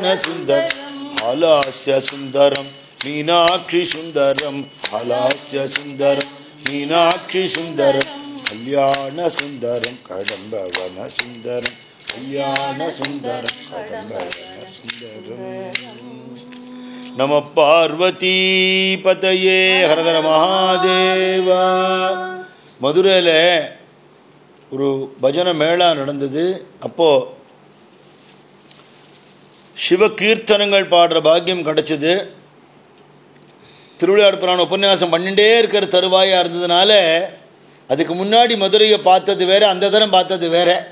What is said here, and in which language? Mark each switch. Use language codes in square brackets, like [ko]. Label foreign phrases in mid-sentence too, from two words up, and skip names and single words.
[sa] सुंदरम हालास्य सुंदरम मीनाक्षी सुंदरम हालास्य सुंदरम मीनाक्षी सुंदरम कल्याण सुंदरम कडंबवन सुंदरम कल्याण सुंदरम कडंबवन सुंदरम नम पार्वती पतये हर हर महादेवा [ta] மதுரையில் ஒரு பஜனை மேளா நடந்தது. அப்போது சிவ கீர்த்தனங்கள் பாடுற பாக்கியம் கிடச்சிது. திருவிளையாடு புராண உபன்யாசம் பண்ணிகிட்டே இருக்கிற தருவாயாக இருந்ததுனால அதுக்கு முன்னாடி மதுரையை பார்த்தது வேறு, அந்த தரம் பார்த்தது வேறு.